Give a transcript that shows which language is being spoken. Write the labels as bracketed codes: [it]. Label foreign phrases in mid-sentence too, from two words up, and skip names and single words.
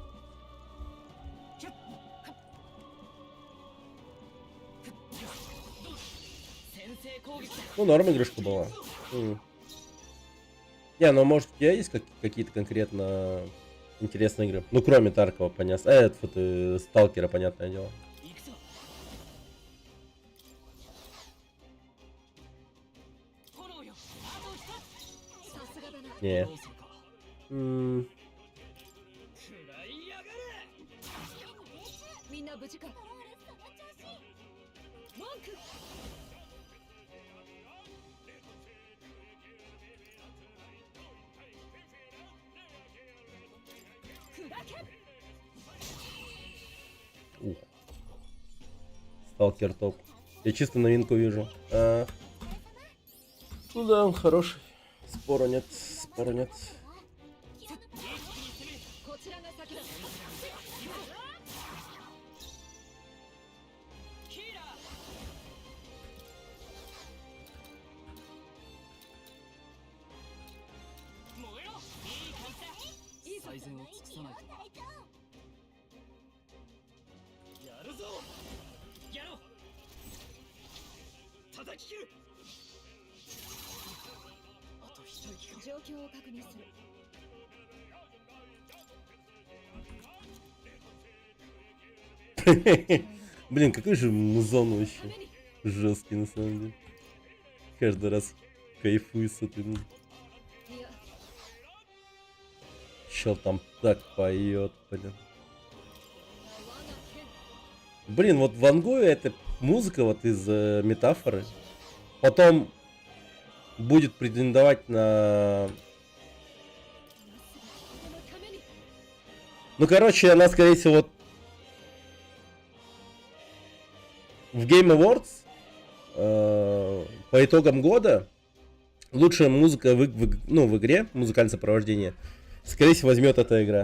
[ru] Ну, норм игрушка была. Не, ну может у тебя есть какие-то конкретно интересные игры? Ну, кроме Таркова, понятно. Это Сталкера, понятное дело. [ja] 行くぞ。炎よ。あと一つ。さすがだな。 [ru] Не. [ja] どうするか。 М, 食らいやがれ。みんな無事か。ドローレその調子。文句。砕け。 [ru] Ух. Сталкер топ. Я чисто новинку вижу. Ну да, он хороший. Спора нет, спора нет. [ja] こちらが先だ。キーラー。燃えろ。いい感じだ。いいぞ。最善を尽くさないと。やるぞ。やろう。叩き切る。あと一息か。状況を確認する。 [ru] Блин, какой же музон вообще. Жесткий на самом деле. Каждый раз кайфую с этой музыкой. [ja] いや、 [ru] Чел там так поет, блин. [ja] 我が剣。 [ru] Блин, вот Ван Гою эта музыка вот из метафоры. Потом будет претендовать на... [ja] このために。 [ru] Ну, короче, она, скорее всего, вот в Game Awards по итогам года лучшая музыка в игре, музыкальное сопровождение, скорее всего, возьмет эта игра.